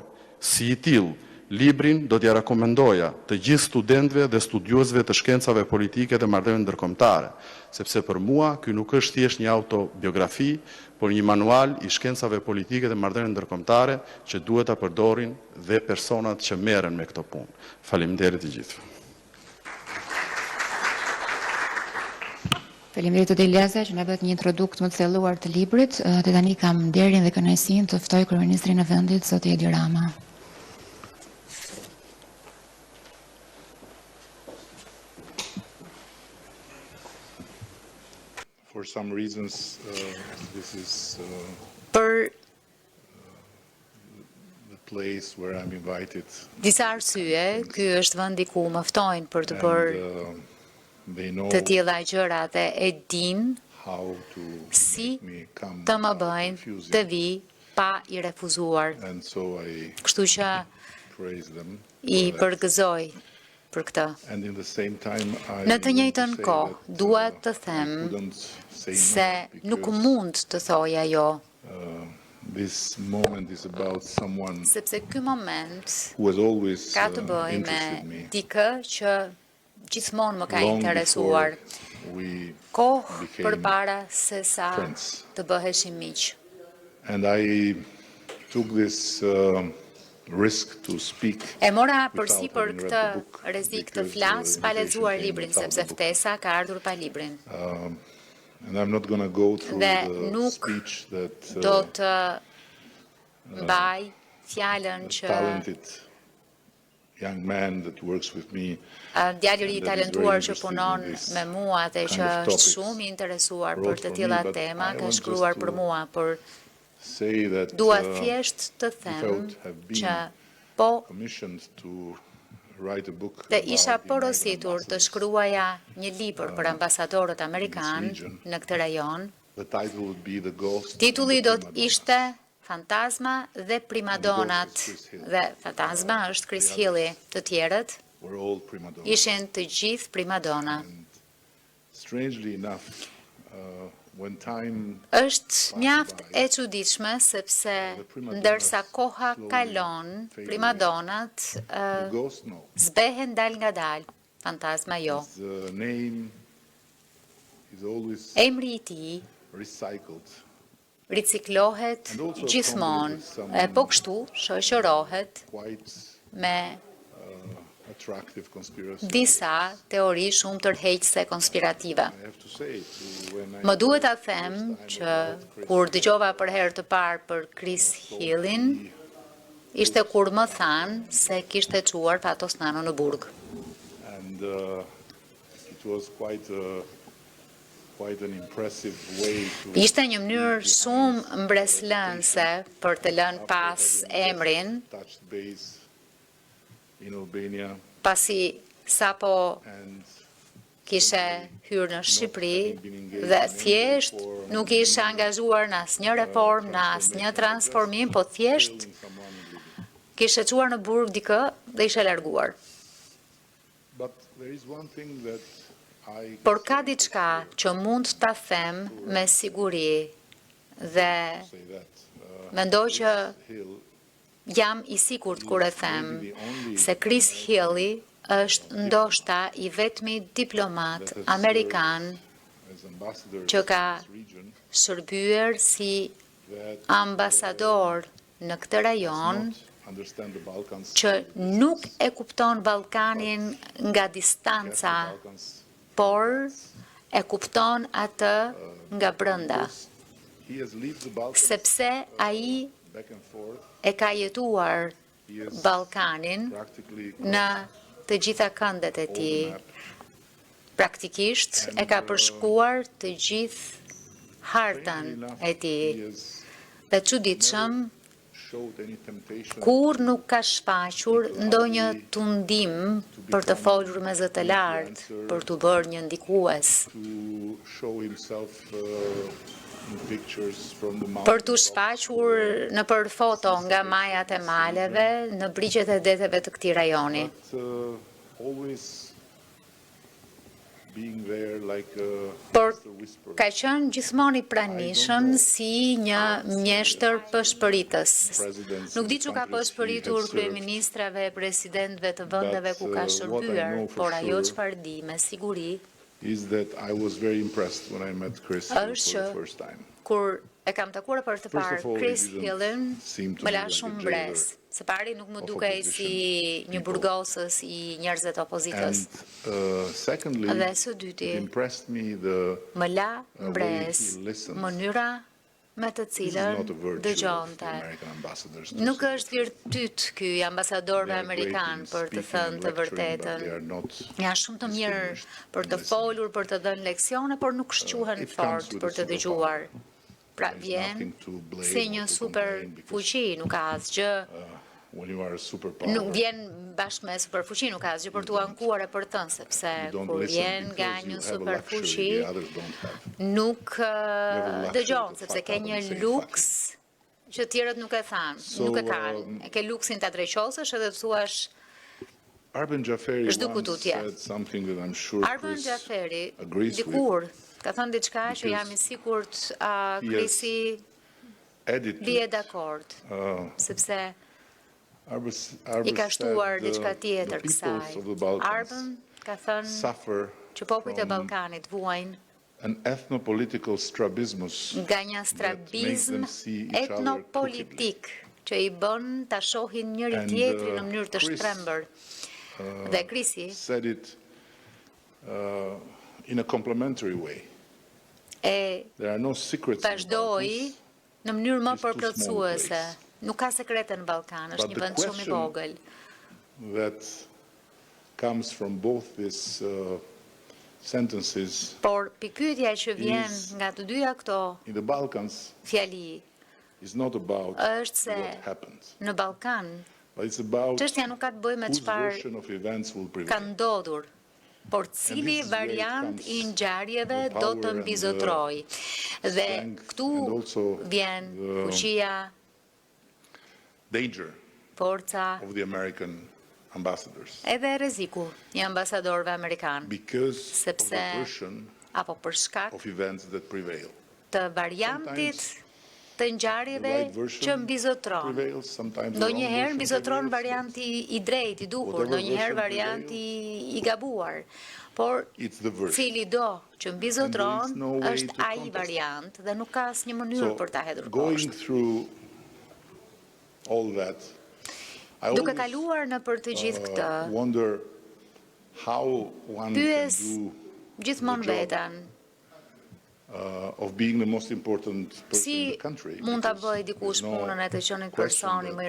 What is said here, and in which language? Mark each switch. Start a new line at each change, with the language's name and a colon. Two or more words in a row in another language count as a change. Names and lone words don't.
Albanian: Si i tillë, librin do t'ja rekomendoja të gjithë studentëve dhe studiuesve të shkencave politike dhe marrëdhënieve ndërkombëtare, sepse për mua ky nuk është thjesht një autobiografi, por një manual i shkencave politike dhe marrëdhënieve ndërkombëtare që duhet ta përdorin dhe personat që merren me këtë punë. Faleminderit të gjithëve. Faleminderit të Eliasa që na bëhet një introdukt më të thelluar të librit. Dhe tani kam nderin dhe kënaqësinë të ftoj kryeministrin e vendit, zoti Edi Rama.
English: For some reasons, this is
Albanian: Për
English: the place where I'm invited,
Albanian: disa arsye, ky është vendi ku më ftojnë për të
English: and
Albanian: bërë
English: they know
Albanian: të tilla gjëra dhe e din
English: how to
Albanian: si
English: make me come
Albanian: të më
English: without
Albanian: bëjnë
English: refusing.
Albanian: të vi pa i refuzuar.
English: And so I
Albanian: Kështu që
English: praise them.
Albanian: i
English: for that.
Albanian: përgëzoj për këtë.
English: And in the same time, I
Albanian: Në të
English: want
Albanian: njëjtën
English: to say
Albanian: kohë,
English: that,
Albanian: dua të
English: I them couldn't say
Albanian: se
English: no
Albanian: nuk
English: because,
Albanian: mund të thoj ajo,
English: this moment is about someone
Albanian: sepse ky moment
English: who has always
Albanian: ka të bëjë me
English: interested me.
Albanian: dikë që gjithmonë më ka
English: Long
Albanian: interesuar.
English: before we
Albanian: Kohë
English: became
Albanian: përpara se sa
English: friends.
Albanian: të bëheshim miq.
English: And I took this risk to speak.
Albanian: E mora
English: without
Albanian: përsi për
English: having read
Albanian: këtë
English: the book,
Albanian: rrezik të
English: because
Albanian: flas
English: the
Albanian: pa lexuar
English: invitation
Albanian: librin,
English: came
Albanian: sepse
English: without the book.
Albanian: ftesa ka ardhur pa librin.
English: And I'm not going to go through
Albanian: Dhe
English: the
Albanian: nuk
English: speech that
Albanian: Do të mbaj fjalën që
English: talented young man that works with me
Albanian: djali i
English: that is
Albanian: talentuar
English: very
Albanian: që
English: interested
Albanian: punon
English: in this
Albanian: me mua dhe
English: kind
Albanian: që
English: of
Albanian: është
English: topics
Albanian: shumë i interesuar
English: wrote
Albanian: për të
English: for
Albanian: tilla
English: me, but
Albanian: tema,
English: I
Albanian: ka
English: want just
Albanian: shkruar për
English: to
Albanian: mua, por
English: say that
Albanian: dua thjesht të them
English: without have been
Albanian: që po
English: commissioned to write a book
Albanian: dhe
English: about
Albanian: isha
English: the
Albanian: porositur të
English: ambassadors,
Albanian: shkruaja një libër për ambasadorët amerikan
English: region.
Albanian: në këtë rajon.
English: the title would be The Ghost
Albanian: Titulli
English: and the
Albanian: do të
English: Primadonna.
Albanian: ishte Fantazma dhe primadonat, dhe fantazma është Chris Hilli, të tjerët
English: We're all prima donnas.
Albanian: ishin të gjithë primadona.
English: Strangely enough, when time
Albanian: Është mjaft e çuditshme sepse ndërsa koha kalon, primadonat
English: the ghost no,
Albanian: zbehen dal nga dal, fantazma jo.
English: the name is always
Albanian: Emri i tij
English: recycled.
Albanian: riciklohet
English: And also
Albanian: gjithmonë,
English: accompanied with some
Albanian: e po kështu shoqërohet
English: Quite
Albanian: me
English: attractive conspiracy.
Albanian: disa teori shumë tërheqëse konspirative.
English: I have to say, when I
Albanian: Më duhet ta them që kur dëgjova për herë të parë për Chris Hillin, ishte kur më thanë se kishte çuar Fatosnano në burg.
English: and it was quite an impressive way to
Albanian: Ishte një mënyrë shumë mbreslënse për të lënë pas emrin,
English: touch base in Albania
Albanian: pasi sapo
English: and
Albanian: kishe hyrë në Shqipëri dhe thjesht nuk ishe angazhuar në asnjë reformë, në asnjë transformim, po thjesht
English: telling someone in Libya.
Albanian: kishe çuar në burg dikë dhe ishe larguar.
English: But there is one thing that I
Albanian: Por ka diçka që mund ta them me siguri dhe
English: say that
Albanian: mendoj që
English: Hill
Albanian: jam i sigurt kur e them se Chris Hilli është ndoshta i vetmi diplomat amerikan
English: as ambassador
Albanian: që ka
English: to this region
Albanian: shërbyer si
English: that
Albanian: ambasador në këtë rajon
English: understand the Balkans,
Albanian: që nuk e kupton Ballkanin nga distanca,
English: Balkans,
Albanian: por e kupton atë nga brenda,
English: he has lived the Balkans
Albanian: sepse ai
English: back and forth.
Albanian: e ka jetuar
English: He has
Albanian: Ballkanin
English: practically
Albanian: në të gjitha këndet e
English: all the
Albanian: tij.
English: map.
Albanian: Praktikisht e ka përshkuar të gjithë hartën
English: Enough,
Albanian: e tij.
English: he has
Albanian: Dhe çuditshëm,
English: showed any temptation
Albanian: kur nuk ka shfaqur ndonjë tundim për të folur me zë të lartë, për të bërë një ndikues,
English: to show himself in pictures from the
Albanian: për të
English: mountains.
Albanian: shfaqur në për foto nga majat e maleve në brigjet e deteve të këtij rajoni.
English: But always being there like a
Albanian: Por
English: master whisperer.
Albanian: ka qenë gjithmonë i pranishëm si një mjeshtër pëshpëritës. Nuk di që ka pëshpëritur kryeministrave e presidentëve të vendeve ku ka shërbyer, por ajo çfarë di me siguri
English: Is that I was very impressed when I met Chris Hill
Albanian: Është
English: for the
Albanian: që
English: first time.
Albanian: kur e kam takuar për të
English: First
Albanian: parë
English: of all,
Albanian: Chris
English: he didn't
Albanian: Hillin,
English: seem to
Albanian: më
English: be
Albanian: la
English: like a
Albanian: shumë
English: jailer
Albanian: mbres. Së pari nuk më
English: of
Albanian: dukej si
English: opposition
Albanian: një
English: people.
Albanian: burgosës i njerëzve të opozitës.
English: And secondly,
Albanian: Dhe së dyti,
English: it impressed me the
Albanian: më la
English: way
Albanian: mbres
English: he listens.
Albanian: mënyra me të
English: This is
Albanian: cilën
English: not a virtue of the
Albanian: dëgjonte.
English: American ambassadors. to
Albanian: Nuk
English: say.
Albanian: është virtyt ky i ambasadorëve
English: They are great
Albanian: amerikan
English: in
Albanian: për të
English: speaking
Albanian: thënë
English: and
Albanian: të
English: lecturing, but
Albanian: vërtetën.
English: they are not
Albanian: Janë shumë të mirë
English: distinguished
Albanian: për të
English: in listening.
Albanian: folur, për të dhënë leksione, por nuk shquhen
English: It comes
Albanian: fort
English: with
Albanian: për
English: a
Albanian: të dëgjuar. Pra
English: There's
Albanian: vjen
English: nothing to blame
Albanian: si
English: or
Albanian: një
English: to
Albanian: super
English: complain because,
Albanian: fuqi, nuk ka asgjë.
English: When you are a superpower,
Albanian: Nuk vjen bashkë me superfuqi, nuk ka asgjë për t'u ankuar e për tënë, sepse
English: you don't
Albanian: kur
English: listen
Albanian: vjen nga
English: because you
Albanian: një
English: have a
Albanian: superfuqi,
English: luxury the others don't have.
Albanian: nuk
English: luxury
Albanian: dëgjon,
English: to
Albanian: sepse
English: fuck
Albanian: ke
English: up
Albanian: një
English: and say
Albanian: luks që tjerët nuk e thanë,
English: So,
Albanian: nuk e kanë. E ke luksin ta drejqosësh edhe të thuash
English: Arben Jaferi
Albanian: Zhdu
English: once
Albanian: kututje.
English: said something that I'm sure
Albanian: Arben
English: Chris
Albanian: Jaferi
English: agrees with.
Albanian: dikur ka thënë diçka që
English: Because
Albanian: jam i sigurt
English: he
Albanian: Krisi
English: Added to
Albanian: bie
English: it.
Albanian: dakord, sepse
English: Arben
Albanian: i ka shtuar
English: said,
Albanian: diçka
English: the
Albanian: tjetër
English: peoples
Albanian: kësaj.
English: of the Balkans
Albanian: Arben ka thënë
English: suffer
Albanian: që popujt e
English: from
Albanian: Ballkanit vuajnë
English: an ethnopolitical strabismus
Albanian: nga një
English: that makes
Albanian: strabizm
English: them see each other
Albanian: etnopolitik që i bën ta shohin njëri
English: And,
Albanian: tjetrin në mënyrë të
English: Chris,
Albanian: shtrembër. Dhe Krisi
English: said it in a complimentary way.
Albanian: e
English: There are no secrets in the
Albanian: vazhdoi
English: Balkans,
Albanian: në mënyrë më
English: It's too small
Albanian: përplotësuese.
English: place.
Albanian: Nuk ka sekrete në Ballkan, është
English: But
Albanian: një
English: the
Albanian: vend shumë i
English: question-
Albanian: vogël.
English: that comes from both these sentences.
Albanian: Por pikpyetja që vjen
English: Is-
Albanian: nga të dyja këto
English: In the Balkans,
Albanian: fjali
English: is not about
Albanian: është se
English: what happened,
Albanian: në Ballkan
English: but it's about
Albanian: çështja nuk ka të bëjë me
English: whose
Albanian: çfarë
English: version of events will
Albanian: ka
English: prevail.
Albanian: ndodhur, por cili
English: this is where it
Albanian: variant
English: comes,
Albanian: i ngjarjeve
English: the
Albanian: do të
English: power and the
Albanian: mbizotroj. Dhe
English: strength
Albanian: këtu
English: and also
Albanian: vjen
English: the-
Albanian: fuqia,
English: Danger
Albanian: forca,
English: of the American ambassadors.
Albanian: edhe rreziku i ambasadorëve amerikan,
English: Because of the
Albanian: sepse
English: version
Albanian: apo për shkak
English: of events that prevail.
Albanian: të variantit të
English: The
Albanian: ngjarjeve
English: right
Albanian: që
English: version
Albanian: mbizotron.
English: prevails, sometimes the
Albanian: Ndonjëherë
English: wrong version
Albanian: mbizotron
English: prevails,
Albanian: varianti i drejtë, i duhur,
English: Whatever
Albanian: ndonjëherë
English: version
Albanian: varianti i gabuar. Por
English: It's the version.
Albanian: cili do që mbizotron
English: And there is no way
Albanian: është
English: to
Albanian: ai
English: contest
Albanian: variant dhe nuk ka asnjë mënyrë për ta hedhur
English: going
Albanian: poshtë.
English: through all that, I
Albanian: Duke
English: always
Albanian: kaluar në për të gjithë këtë,
English: wonder how one can
Albanian: pyes
English: do
Albanian: gjithmonë
English: the job
Albanian: veten,
English: of being the most important person in
Albanian: si
English: the country.
Albanian: mund ta
English: because
Albanian: bëj dikush
English: there's no
Albanian: punën e të qenit
English: question
Albanian: personi
English: that
Albanian: më i